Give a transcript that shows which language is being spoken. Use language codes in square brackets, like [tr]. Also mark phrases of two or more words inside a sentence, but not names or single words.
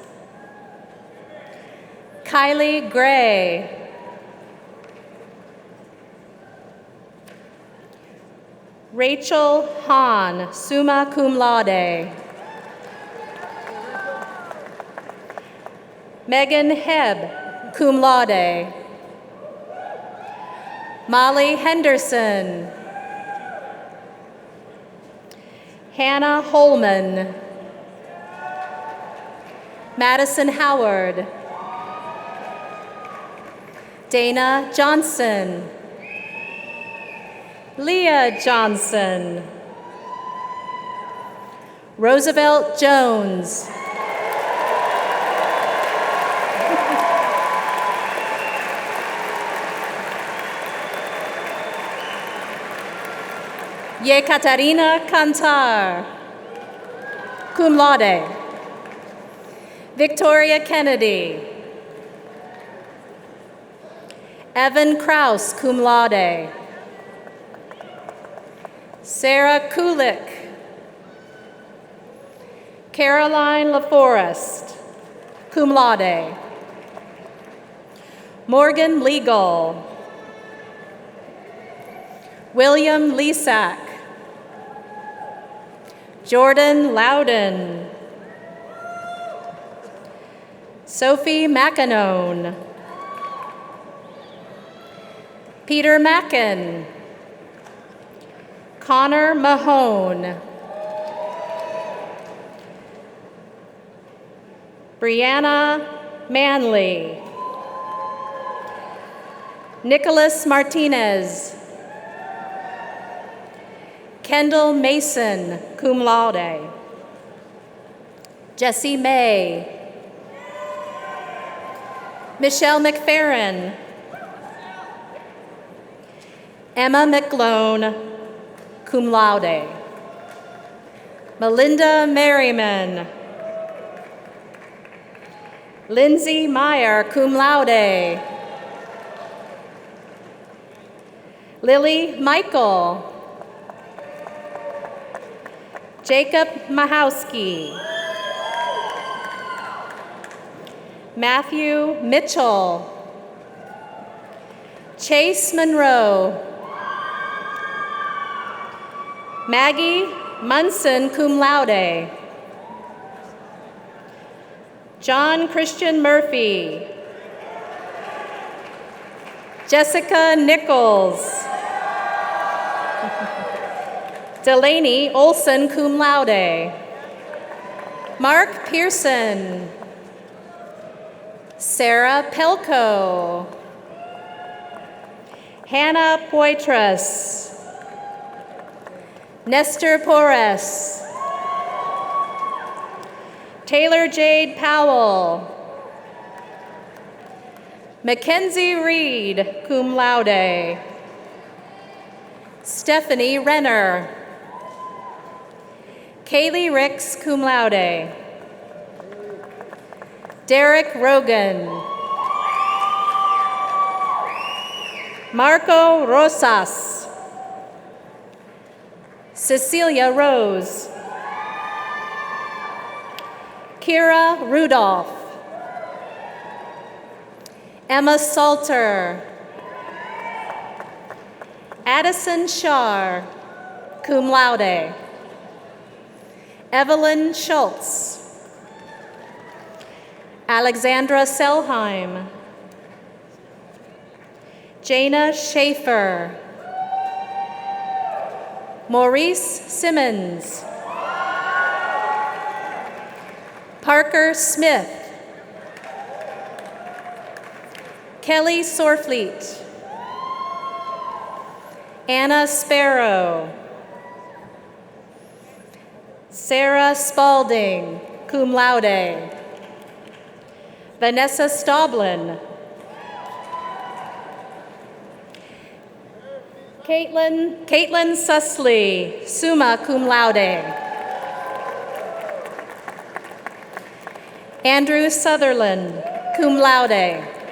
[en] Kylie Gray. Rachel Hahn, [la] summa cum laude. [en] Megan Hebb, [la] cum laude. [en] Molly Henderson. Hannah Holman. Madison Howard. Dana Johnson. Leah Johnson. Roosevelt Jones. Yekaterina Kantar, [la] cum laude. [en] Victoria Kennedy. Evan Kraus, [la] cum laude. [en] Sarah Kulik. Caroline LaForest, [la] cum laude. [en] Morgan Legal. William Lisak. Jordan Loudon. Sophie McEnone. Peter Mackin. Connor Mahone. Brianna Manley. Nicholas Martinez. Kendall Mason, [la] cum laude. [en] Jessie May. Michelle McFerrin. Emma McLone, [la] cum laude. [en] Melinda Merriman. Lindsay Meyer, [la] cum laude. [en] Lily Michael. Jacob Mahowski. Matthew Mitchell. Chase Monroe. Maggie Munson, [la] cum laude. [en] John Christian Murphy. Jessica Nichols. Delaney Olson, [la] cum laude. [en] Mark Pearson. Sarah Pelko. Hannah Poitras. Nestor Porres. Taylor Jade Powell. Mackenzie Reed, [la] cum laude. [en] Stephanie Renner. Kaylee Ricks, [la] cum laude. [en] Derek Rogan. Marco Rosas. Cecilia Rose. Kira Rudolph. Emma Salter. Addison Shar, [la] cum laude. [en] Evelyn Schultz. Alexandra Selheim. Jana Schaefer. Maurice Simmons. Parker Smith. Kelly Sorfleet. Anna Sparrow. Sarah Spalding, [la] cum laude. [en] Vanessa Stoblin. Caitlin Susley, [la] summa cum laude. [en] Andrew Sutherland, [la] cum laude.